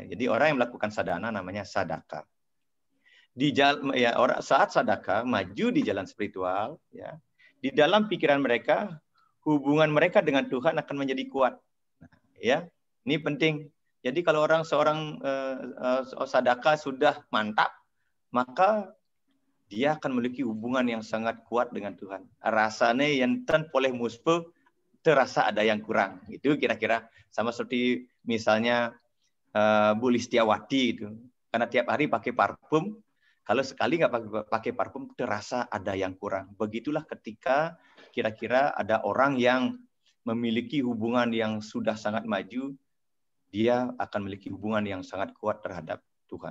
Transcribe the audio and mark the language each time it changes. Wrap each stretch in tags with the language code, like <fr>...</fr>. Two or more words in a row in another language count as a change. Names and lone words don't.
<id>Jadi orang yang melakukan sadana namanya sadaka. Di jalan, ya, saat sadaka maju di jalan spiritual, ya, di dalam pikiran mereka, hubungan mereka dengan Tuhan akan menjadi kuat. Nah, ya, ini penting. Jadi kalau seorang sadaka sudah mantap, maka dia akan memiliki hubungan yang sangat kuat dengan Tuhan. Rasanya yang</id> <ban>ten poleh muspe</ban> <id>terasa ada yang kurang. Itu kira-kira sama seperti misalnya Bu Listiawati itu. Karena tiap hari pakai parfum, kalau sekali nggak pakai parfum terasa ada yang kurang. Begitulah ketika kira-kira ada orang yang memiliki hubungan yang sudah sangat maju, dia akan memiliki hubungan yang sangat kuat terhadap Tuhan.</id>